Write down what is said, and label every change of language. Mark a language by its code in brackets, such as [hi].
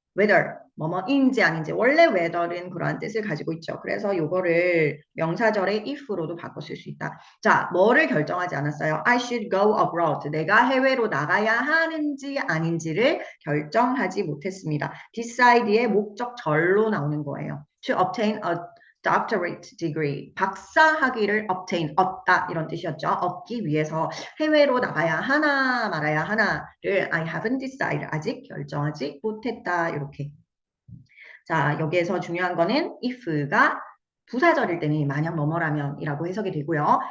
[ko] whether 뭐뭐인지 아닌지 원래 whether는 그러한 뜻을 가지고 있죠. 그래서 요거를 명사절의 if로도 바꿔 쓸 수 있다. 자, 뭐를 결정하지 않았어요? [en] I should go abroad. [ko] 내가 해외로 나가야 하는지 아닌지를 결정하지 못했습니다. decide의 목적절로 나오는 거예요. [en] To obtain a doctorate degree. [ko] 박사 학위를 obtain, 얻다 이런 뜻이었죠. 얻기 위해서 해외로 나가야 하나 말아야 하나를 [en] I haven't decided. [ko] 아직 결정하지 못했다. 이렇게. 자, 여기에서 중요한 거는 if가 부사절일 때는 만약 뭐뭐라면 이라고 해석이 되고요.